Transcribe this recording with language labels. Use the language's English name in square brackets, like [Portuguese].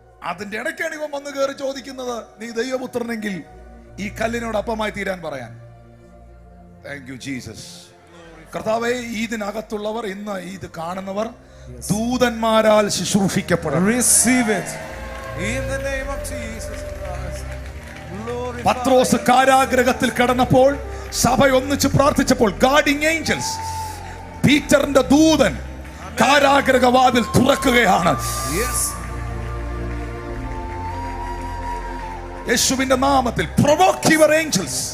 [Malayalam] അതിന്റെ ഇടയ്ക്കാണ് ഇവൻ വന്ന് കയറി ചോദിക്കുന്നത്, നീ ദൈവപുത്രനെങ്കിൽ ഈ കല്ലിനോട് അപ്പമായി തീരാൻ പറയാൻ. [English] Thank you Jesus. [Malayalam] കർത്താവേ, ഇതിനകത്തുള്ളവർ, ഇന്ന് ഇത് കാണുന്നവർ ദൂതന്മാരാൽ ശുശ്രൂഷിക്കപ്പെടണം. [English] Receive it in the name of Jesus Christ. Glorify. [Malayalam] പത്രോസ് കാരാഗ്രഹത്തിൽ കിടന്നപ്പോൾ സഭ ഒന്നിച്ച് പ്രാർത്ഥിച്ചപ്പോൾ ഗാർഡിംഗ് ഏഞ്ചൽസ്, പീറ്ററിന്റെ ദൂതൻ കാരാഗ്രഹവാതിൽ തുറക്കുകയാണ്. [English] Yes. [Malayalam] യേശുവിന്റെ നാമത്തിൽ [English] Provoke your angels.